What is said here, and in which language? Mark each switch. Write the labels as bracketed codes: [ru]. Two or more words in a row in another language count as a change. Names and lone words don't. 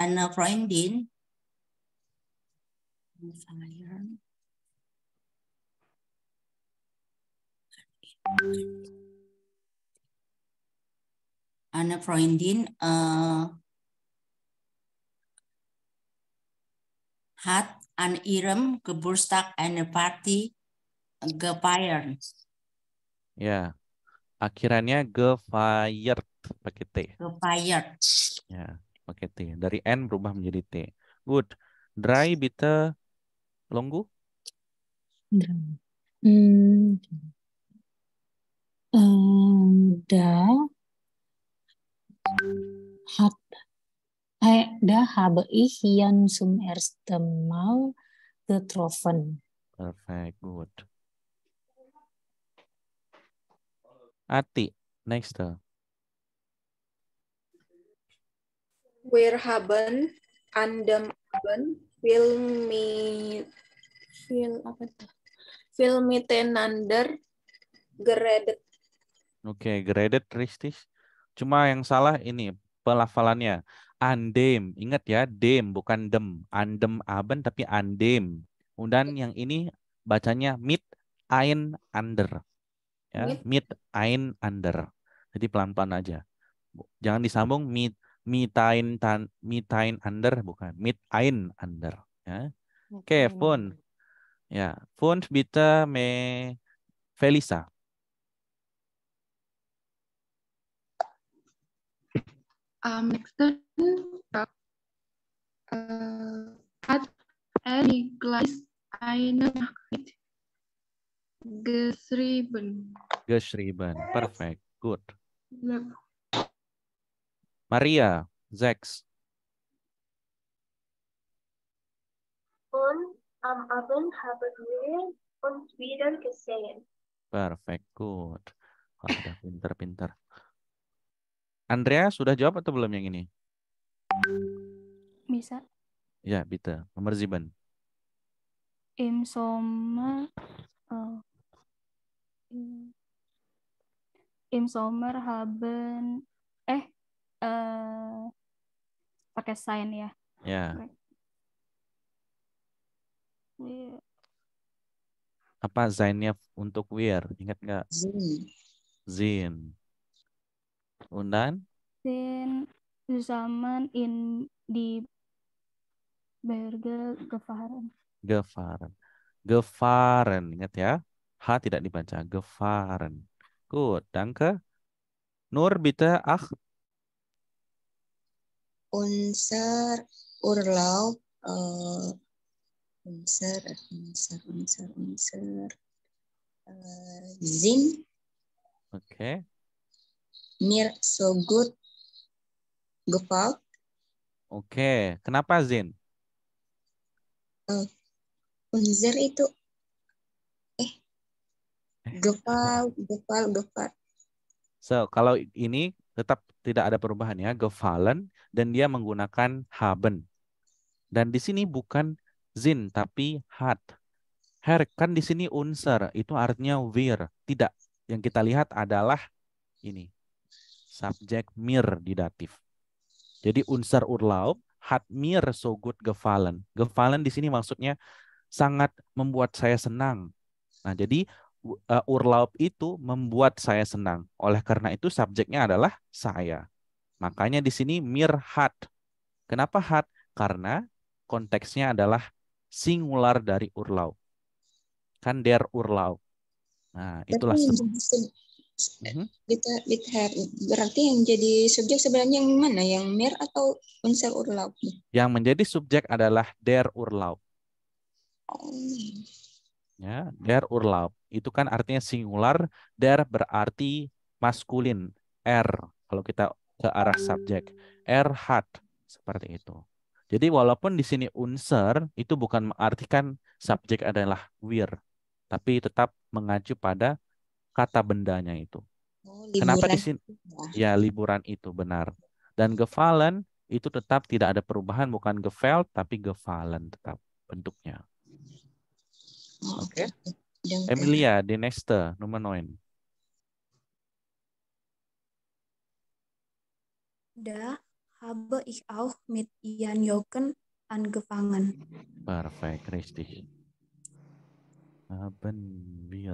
[de] Eine Freundin hat an ihrem Geburtstag eine Party gefeiert. [id] Ya. Akhirannya gefeiert pakai T. [de] Gefeiert. [id] Ya, pakai T. Dari N berubah menjadi T. [en] Good. [de] Drei bitte Longgu. Da habe ich Jan zum ersten Mal getroffen. [en] Perfect, good. Ati, next. [de] Wir haben an dem Abend viel miteinander geredet. Oke, geredet richtig. [id] Cuma yang salah ini pelafalannya. Andem, ingat ya, dem bukan dem. [de] Andem Abend [id] tapi andem. Dan yang ini bacanya [de] mit ein ander. [id] Ya, [de] mit ein ander. [id] Jadi pelan-pelan aja. Jangan disambung [de] mitain ander, [id] bukan [de] mit ein ander. [id] Ya. [de] Oke, Fun. Ya, Fun bitte me Felisa. Am nächsten Tag hat Niklas eine Nachricht geschrieben. [en] Perfect. Good. [de] Ja. Maria, 6. Und am Abend haben wir uns wieder gesehen. [en] Perfect. Good. [id] Wah, udah pintar. Andrea sudah jawab atau belum yang ini? Bisa. Ya, bitte. Nomor 7. [de] Im Sommer haben [id] pakai sign ya. Ya. Apa zainnya untuk wir? Ingat nggak? [de] Zin. Undan? Zin zusammen in die Berge Gefahren. [id] Ingat ya. H tidak dibaca. [de] Gefahren. Good. Danke. Nur bitte 8. Unser Urlaub Zin. Oke. Mir so gut gefällt. [id] Oke. Kenapa Zin? Unser itu Gefal. So, kalau ini tetap tidak ada perubahan ya, gefallen, dan dia menggunakan haben. Dan di sini bukan zin, tapi hat. Her, kan di sini unser, itu artinya wir. Tidak, yang kita lihat adalah ini, subjek mir di datif. [de] Jadi unser Urlaub hat mir so gut gefallen. [id] Gefallen di sini maksudnya sangat membuat saya senang. Nah, jadi Urlaub itu membuat saya senang. Oleh karena itu subjeknya adalah saya. Makanya di sini mir hat. Kenapa hat? Karena konteksnya adalah singular dari Urlaub. [de] Kan der Urlaub. [id] Nah, itulah berarti yang jadi subjek sebenarnya yang mana? Yang mir atau [de] unser Urlaub? [id] Yang menjadi subjek adalah [de] der Urlaub. [id] Ya, [de] der Urlaub. [id] Itu kan artinya singular, der berarti maskulin, kalau kita ke arah subjek. Hat seperti itu. Jadi walaupun di sini unser itu bukan mengartikan subjek adalah wir, tapi tetap mengacu pada kata bendanya itu. Kenapa di sini? Ya, liburan itu benar. Dan gefallen itu tetap tidak ada perubahan, bukan gefällt tapi gefallen tetap bentuknya. Oke. [de] Emilia, die nächste, Nummer 9. Da habe ich auch mit Jan Jürgen angefangen. Perfekt, richtig. Haben wir.